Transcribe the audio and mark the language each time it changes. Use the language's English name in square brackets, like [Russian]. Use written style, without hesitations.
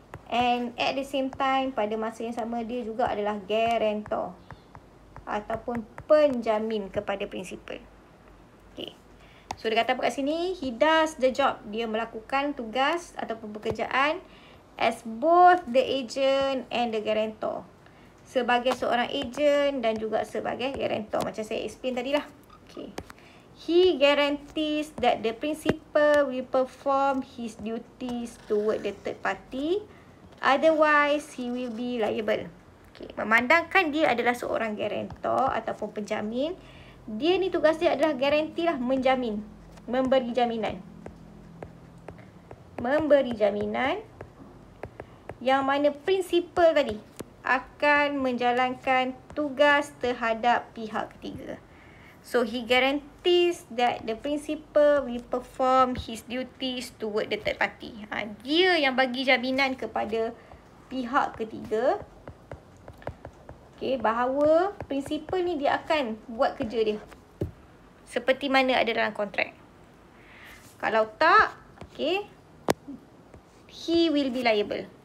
[English] And at the same time, [Malay] pada masa yang sama, dia juga adalah guarantor ataupun penjamin kepada principal. Okay. So, dia kata apa kat sini? [English] He does the job. [Malay] Dia melakukan tugas ataupun pekerjaan [English] as both the agent and the guarantor. [Malay] Sebagai seorang agent dan juga sebagai guarantor. Macam saya explain tadi lah. Okay. [English] He guarantees that the principal will perform his duties toward the third party. Otherwise, he will be liable. Okay. [Malay] Memandangkan dia adalah seorang guarantor ataupun penjamin, dia ni tugas dia adalah garanti lah, menjamin. Memberi jaminan. Memberi jaminan yang mana principal tadi akan menjalankan tugas terhadap pihak ketiga. [English] So, he guarantees that the principal will perform his duties toward the third party. [Malay] Dia yang bagi jaminan kepada pihak ketiga. Okay, bahawa principal ni dia akan buat kerja dia. Seperti mana ada dalam kontrak. Kalau tak, okay, [English] he will be liable.